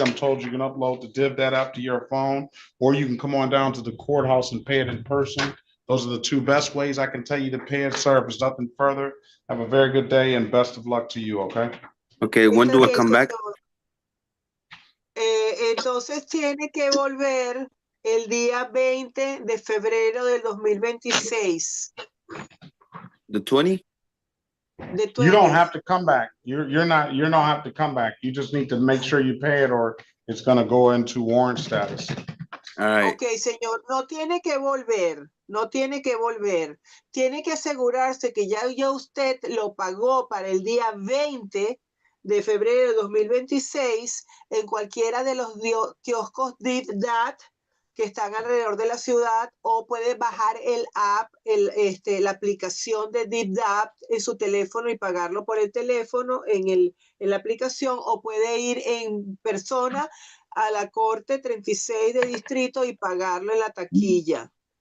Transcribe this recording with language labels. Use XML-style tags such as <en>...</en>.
<en>I'm told you can upload the DivDad app to your phone, or you can come on down to the courthouse and pay it in person. Those are the two best ways I can tell you to pay it, sir. If there's nothing further, have a very good day and best of luck to you, okay? Okay, when do I come back?</en> <es>Entonces tiene que volver el día 20 de febrero del 2026.</es> <en>The 20? You don't have to come back. You don't have to come back. You just need to make sure you pay it or it's going to go into warrant status. All right.</en> <es>Ok, señor, no tiene que volver, no tiene que volver. Tiene que asegurarse que ya usted lo pagó para el día 20 de febrero de 2026 en cualquiera de los kioscos DivDad que están alrededor de la ciudad, o puede bajar el app, la aplicación de DivDad en su teléfono y pagarlo por el teléfono en la aplicación, o puede ir en persona a la Corte 36 de Distrito y pagarlo en la taquilla.</es>